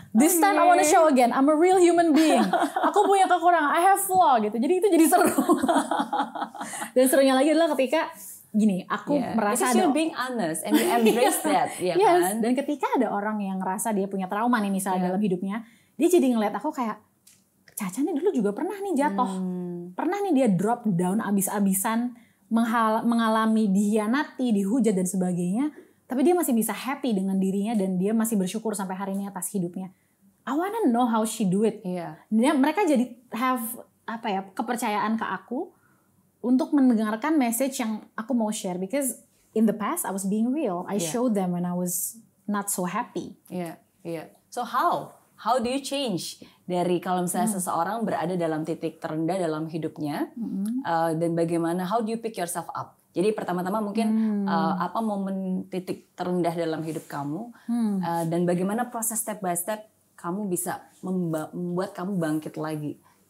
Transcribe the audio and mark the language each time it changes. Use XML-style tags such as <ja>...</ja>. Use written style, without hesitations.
<en>This time I wanna show again, I'm a real human being.</en> <id>Aku punya kekurangan,</id> <en>I have flaw</en> <id>gitu. Jadi itu jadi seru. Dan serunya lagi adalah ketika gini, aku merasa</id> <en>you're being honest and you embrace that, ya kan?</en> <id>Dan ketika ada orang yang ngerasa dia punya trauma nih misalnya dalam hidupnya, dia jadi ngeliat aku kayak, Caca nih dulu juga pernah nih jatuh, pernah nih dia drop down abis-abisan, mengalami dihianati, dihujat dan sebagainya, tapi dia masih bisa happy dengan dirinya dan dia masih bersyukur sampai hari ini atas hidupnya.</id> <en>I wanna know how she do it.</en> <id>Mereka jadi have kepercayaan ke aku untuk mendengarkan message yang aku mau share,</id> <en>because in the past I was being real. I showed them when I was not so happy. So how do you change</en> <id>dari kalau misalnya seseorang berada dalam titik terendah dalam hidupnya, dan bagaimana</id> <en>how do you pick yourself up?</en> <id>Jadi pertama-tama mungkin apa momen titik terendah dalam hidup kamu, dan bagaimana proses step by step kamu bisa membuat kamu bangkit lagi?</id>